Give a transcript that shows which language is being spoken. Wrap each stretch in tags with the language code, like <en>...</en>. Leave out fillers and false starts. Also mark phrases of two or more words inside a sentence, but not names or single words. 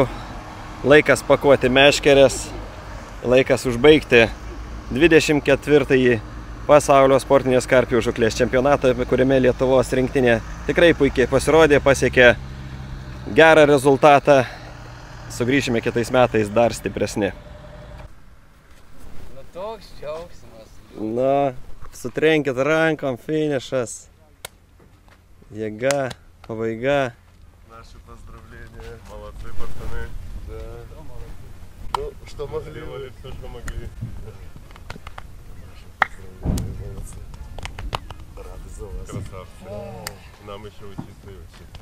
<lt>Laikas pakuoti meškerės, laikas užbaigti 24-ąjį pasaulio sportinės karpių žūklės čempionatą, kuriame Lietuvos rinktinė tikrai puikiai pasirodė, pasiekė gerą rezultatą. Sugrįšime kitais metais dar stipresni. Nu toks džiaugsmas. Na, sutrenkit rankom, finišas. Jėga, pabaiga.</lt> <ru>Наши поздравления. Молодцы, пацаны. Да. Ну, что могли, все, что могли. Наши поздравления, молодцы. Рады за вас. Красавцы. Нам еще учиться и учиться.</ru>